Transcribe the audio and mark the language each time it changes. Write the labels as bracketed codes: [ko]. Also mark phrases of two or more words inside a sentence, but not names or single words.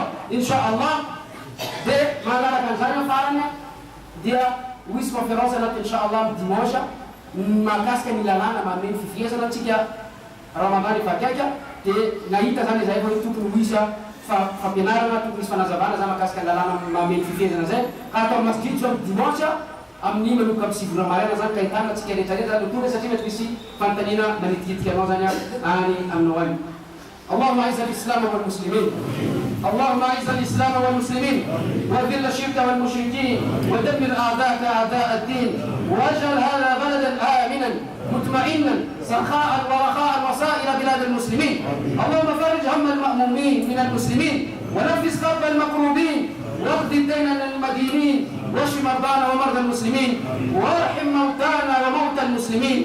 [mg] inshallah dia manaraka an'izany amin'ny farany dia hoisy conférence anaty inshallah dimanche mahakasika ny lalàna mameny fifihezana antsika Ramadan efa akaiky dia nahita zany zay fa tokony hoisy fampianarana tokony misy fanazavana zany mahakasika ny lalàna mameny fifihezana zay ka atao masjid zao dimanche amin'ny manomboka amin'ny 7 maraina zany ka ahitana antsika rehetrarehetra zany tokony satria mety misy fanontaniana manitikitika anao zany any aminao any. [ar] اللهم اعز الاسلام والمسلمين اللهم اعز الاسلام والمسلمين واذل الشرك والمشركين ودمر اعداءك اعداء الدين واجعل هذا بلدا امنا مطمئنا سخاء ورخاء وسائر بلاد المسلمين. اللهم فرج هم المأمومين من المسلمين ونفس كرب المكروبين واقض الدين للمدينين واشف مرضانا ومرضى المسلمين وارحم موتانا وموتى المسلمين.